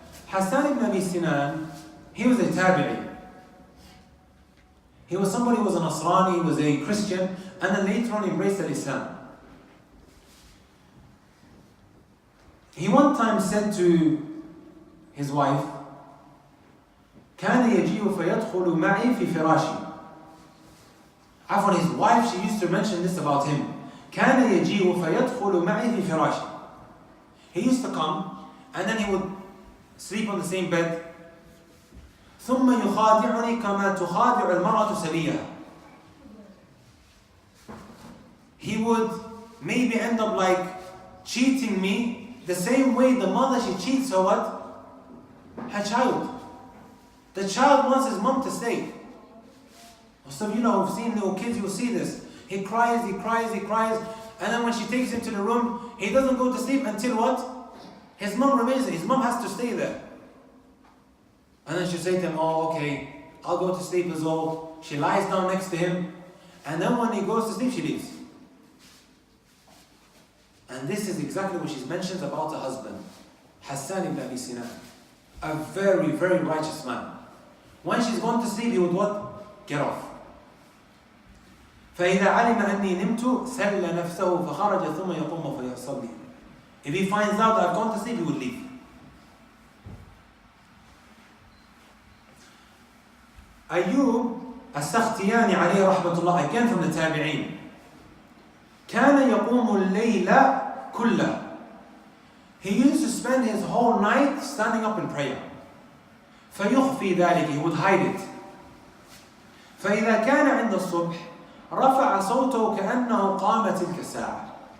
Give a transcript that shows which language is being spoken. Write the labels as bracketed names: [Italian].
[English] Hassan ibn Abi Sinan, he was a tabi'i. He was somebody who was a Nasrani, he was a Christian, and then later on embraced Islam. He one time said to his wife, [Arabic] كان يجيء فيدخل معي في فراشي. [English] After his wife, she used to mention this about him. [Arabic] كان يجيء فيدخل معي في فراشي. [English] He used to come and then he would sleep on the same bed. [Arabic] ثم يخادعني كما تخادع المرأة سبيها. [English] He would maybe end up like cheating me the same way the mother, she cheats her what? Her child. The child wants his mom to stay. Most of you know, who've seen little kids, you'll see this. He cries, he cries, he cries, and then when she takes him to the room, he doesn't go to sleep until what? His mom remains there. His mom has to stay there. And then she'll say to him, oh, okay, I'll go to sleep as well. She lies down next to him, and then when he goes to sleep, she leaves. And this is exactly what she mentions about her husband, Hassan ibn Abi Sinan. A very, very righteous man. When she's gone to sleep, he would what? Get off. [Arabic] فإذا علم أني نمت سل نفسه فخرج ثم يقوم فيصلي. [English] If he finds out that I've gone to sleep, he would leave. Ayyub as-Sakhtiyani alayhi rahmatullah, again from the Tabi'een. [Arabic] كان يقوم الليل كله. [English] He used to spend his whole night standing up in prayer. [Arabic] فيخفي ذلك, [English] he would hide it. [Arabic] فإذا كان عند الصبح رفع صوته كأنه قام تلك الساعة.